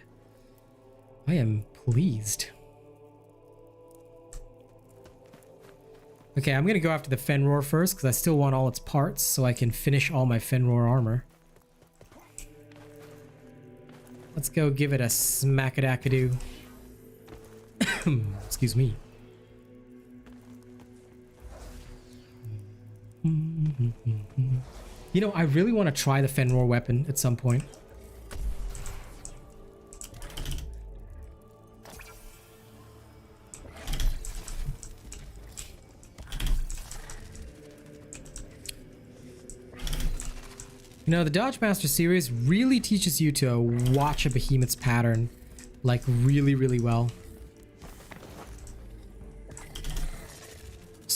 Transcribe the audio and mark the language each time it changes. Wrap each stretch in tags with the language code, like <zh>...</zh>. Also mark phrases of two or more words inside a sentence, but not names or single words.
<en>I am pleased. Okay, I'm gonna go after the Fenroar first because I still want all its parts so I can finish all my Fenroar armor. Let's go give it a smack-a-dack-a-doo. Excuse me. You know, I really want to try the Fenroar weapon at some point. You know, the Dodgemaster series really teaches you to watch a behemoth's pattern, like really well.</en>